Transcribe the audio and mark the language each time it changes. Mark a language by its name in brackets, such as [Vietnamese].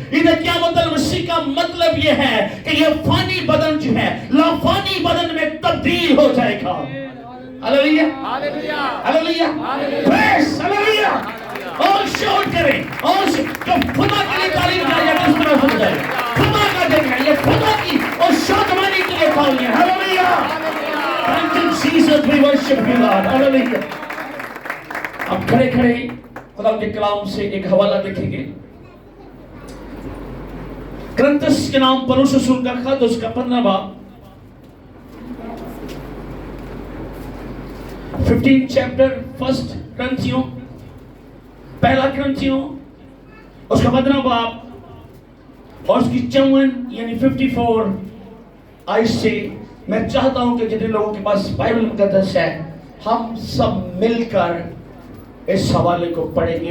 [Urdu] عید قیامت المسیح کا مطلب یہ ہے کہ یہ فانی بدن جو ہے لافانی بدن میں تبدیل ہو جائے گا. ہلیلویا. ہلیلویا. پریز. ہلیلویا. اور شاؤٹ کریں, اور جو خدا کے لیے تعلیم کریں یا کس طرح سن جائے, خدا کا دن ہے, یہ خدا کی اور شادمانی کے لیے تعلیم ہے. ہلیلویا. [English] Thank you Jesus, we worship you Lord. [Urdu] ہلیلویا. اب کھڑے کھڑے خدا کے کلام سے ایک حوالہ دیکھیں گے. کرنتس کے نام پولس رسول کا خط, اس کا 15 باب 15 چیپٹر, فرسٹ کرنتھیوں, پہلا کرنتھیوں, اس کا 15 باب اور اس کی 54 یعنی 54 آیت سے میں چاہتا ہوں کہ جتنے لوگوں کے پاس بائبل مقدس ہے ہم سب مل کر اس حوالے کو پڑھیں گے.